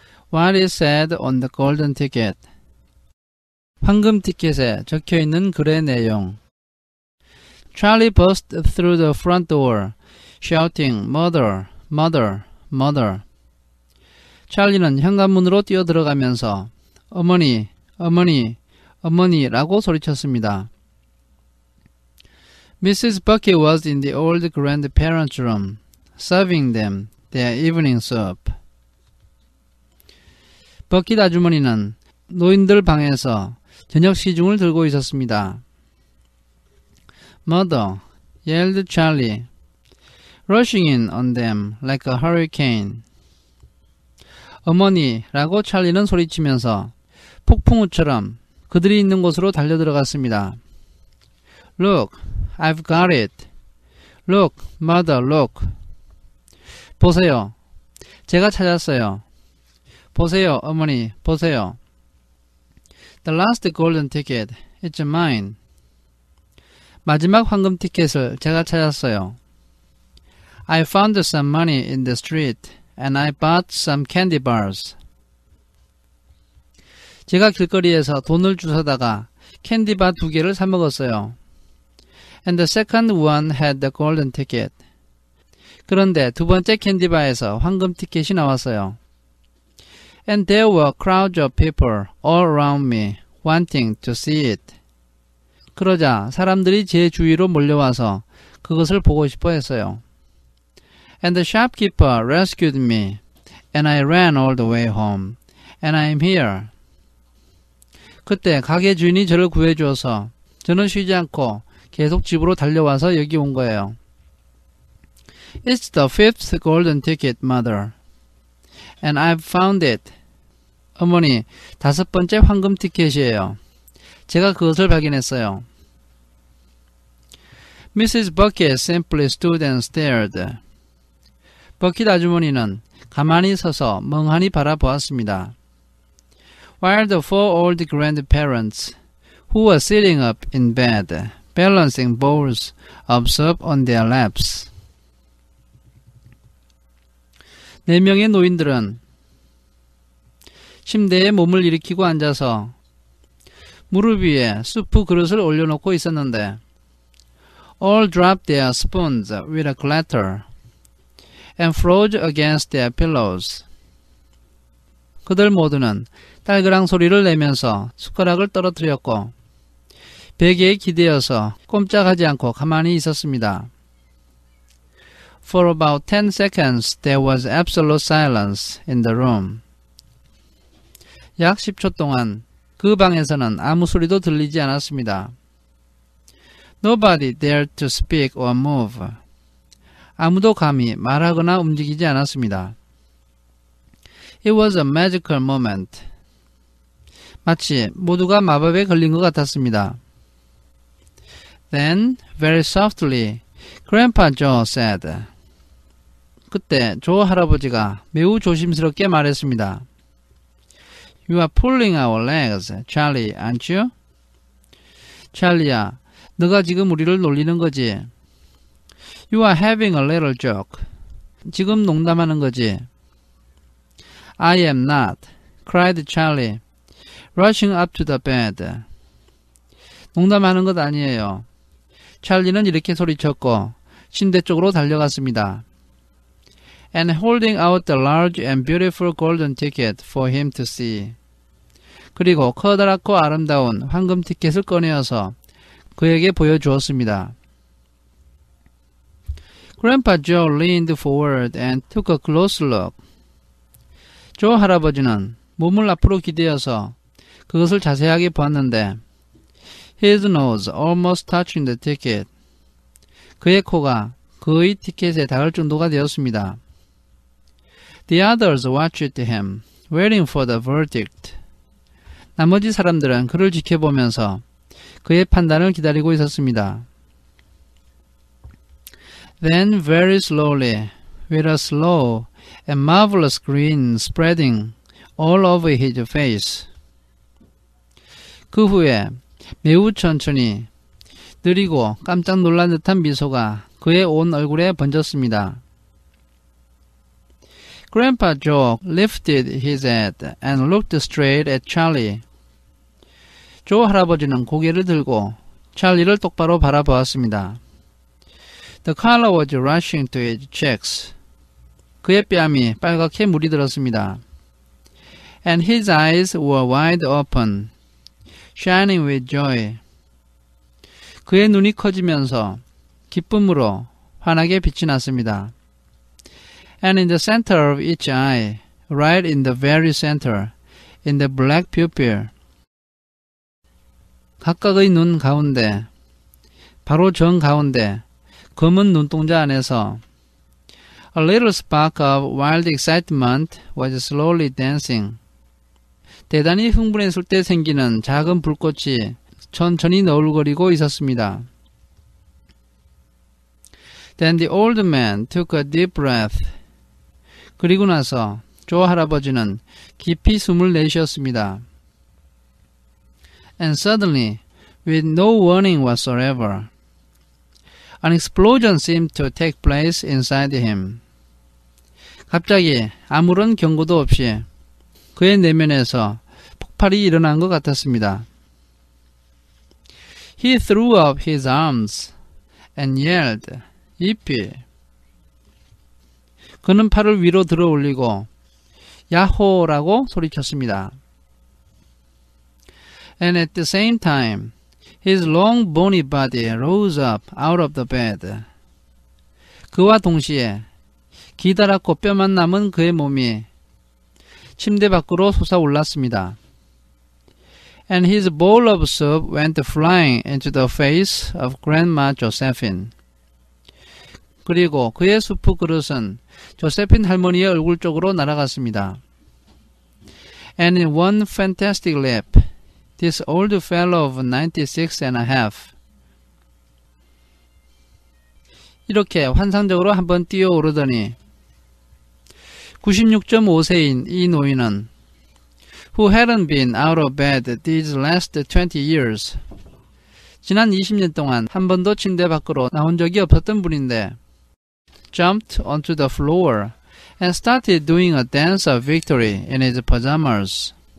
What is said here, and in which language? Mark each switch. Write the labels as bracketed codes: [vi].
[en] What is said on the golden ticket? [ko] 황금 티켓에 적혀있는 글의 내용. [en] Charlie burst through the front door, shouting, "Mother, mother, mother." [ko] 찰리는 현관문으로 뛰어들어가면서 어머니, 어머니, 어머니라고 소리쳤습니다. [en] Mrs. Bucky was in the old grandparents' room, serving them their evening soup. [ko] 버킷 아주머니는 노인들 방에서 저녁 시중을 들고 있었습니다. [en] Mother, yelled Charlie, rushing in on them like a hurricane. [ko] 어머니라고 찰리는 소리치면서 폭풍우처럼 그들이 있는 곳으로 달려들어갔습니다. [en] Look, I've got it. Look, mother, look. [ko] 보세요. 제가 찾았어요. 보세요, 어머니, 보세요. [en] The last golden ticket, it's mine. [ko] 마지막 황금 티켓을 제가 찾았어요. [en] I found some money in the street and I bought some candy bars. [ko] 제가 길거리에서 돈을 주워다가 캔디바 2개를 사 먹었어요. [en] And the second one had the golden ticket. [ko] 그런데 두 번째 캔디바에서 황금 티켓이 나왔어요. [en] And there were crowds of people all around me wanting to see it. [ko] 그러자 사람들이 제 주위로 몰려와서 그것을 보고 싶어 했어요. [en] And the shopkeeper rescued me, and I ran all the way home, and I am here. [ko] 그때 가게 주인이 저를 구해주어서 저는 쉬지 않고 계속 집으로 달려와서 여기 온 거예요. [en] It's the 5th golden ticket, mother, and I've found it. [ko] 어머니, 5번째 황금 티켓이에요. 제가 그것을 발견했어요. [en] Mrs. Bucket simply stood and stared. [ko] 버킷 아주머니는 가만히 서서 멍하니 바라보았습니다. [en] While the 4 old grandparents, who were sitting up in bed, balancing bowls of soup on their laps. [ko] 4명의 노인들은 침대에 몸을 일으키고 앉아서 무릎 위에 수프 그릇을 올려놓고 있었는데 [en] all dropped their spoons with a clatter and froze against their pillows. [ko] 그들 모두는 딸그랑 소리를 내면서 숟가락을 떨어뜨렸고 베개에 기대어서 꼼짝하지 않고 가만히 있었습니다. [en] For about 10 seconds there was absolute silence in the room. [ko] 약 10초 동안 그 방에서는 아무 소리도 들리지 않았습니다. [en] Nobody dared to speak or move. [ko] 아무도 감히 말하거나 움직이지 않았습니다. [en] It was a magical moment. [ko] 마치 모두가 마법에 걸린 것 같았습니다. [en] Then, very softly, Grandpa Joe said. [ko] 그때 조 할아버지가 매우 조심스럽게 말했습니다. [en] You are pulling our legs, Charlie, aren't you? [ko] 찰리야, 너가 지금 우리를 놀리는 거지? [en] You are having a little joke. [ko] 지금 농담하는 거지? [en] I am not, cried Charlie, rushing up to the bed. [ko] 농담하는 것 아니에요. 찰리는 이렇게 소리쳤고 침대 쪽으로 달려갔습니다. [en] And holding out the large and beautiful golden ticket for him to see. [ko] 그리고 커다랗고 아름다운 황금 티켓을 꺼내어서 그에게 보여주었습니다. [en] Grandpa Joe leaned forward and took a close look. [ko] 조 할아버지는 몸을 앞으로 기대어서 그것을 자세하게 보았는데 [en] His nose almost touching the ticket. [ko] 그의 코가 거의 티켓에 닿을 정도가 되었습니다. [en] The others watched him, waiting for the verdict. [ko] 나머지 사람들은 그를 지켜보면서 그의 판단을 기다리고 있었습니다. [en] Then very slowly, with a slow and marvelous grin spreading all over his face. [ko] 그 후에 매우 천천히 느리고 깜짝 놀란 듯한 미소가 그의 온 얼굴에 번졌습니다. [en] Grandpa Joe lifted his head and looked straight at Charlie. [ko] 조 할아버지는 고개를 들고 찰리를 똑바로 바라보았습니다. [en] The color was rushing to his cheeks. [ko] 그의 뺨이 빨갛게 물이 들었습니다. [en] And his eyes were wide open, shining with joy. [ko] 그의 눈이 커지면서 기쁨으로 환하게 빛이 났습니다. [en] And in the center of each eye, right in the very center, in the black pupil, [ko] 각각의 눈 가운데, 바로 정 가운데, 검은 눈동자 안에서 [en] A little spark of wild excitement was slowly dancing. [ko] 대단히 흥분했을 때 생기는 작은 불꽃이 천천히 너울거리고 있었습니다. [en] Then the old man took a deep breath. [ko] 그리고 나서 조 할아버지는 깊이 숨을 내쉬었습니다. [en] And suddenly, with no warning whatsoever, an explosion seemed to take place inside him. [ko] 갑자기 아무런 경고도 없이 그의 내면에서 폭발이 일어난 것 같았습니다. [en] He threw up his arms and yelled, "Yippee!" [ko] 그는 팔을 위로 들어 올리고 야호라고 소리쳤습니다. [en] And at the same time, his long bony body rose up out of the bed. [ko] 그와 동시에 기다랗고 뼈만 남은 그의 몸이 침대 밖으로 솟아올랐습니다. [en] And his bowl of soup went flying into the face of Grandma Josephine. [ko] 그리고 그의 수프 그릇은 조세핀 할머니의 얼굴 쪽으로 날아갔습니다. [en] And in one fantastic leap, this old fellow of 96 and a half, [ko] 이렇게 환상적으로 한번 뛰어오르더니 96.5세인 이 노인은 [en] who hadn't been out of bed these last 20 years, [ko] 지난 20년 동안 한 번도 침대 밖으로 나온 적이 없었던 분인데 [en] jumped onto the floor and started doing a dance of victory in his pajamas.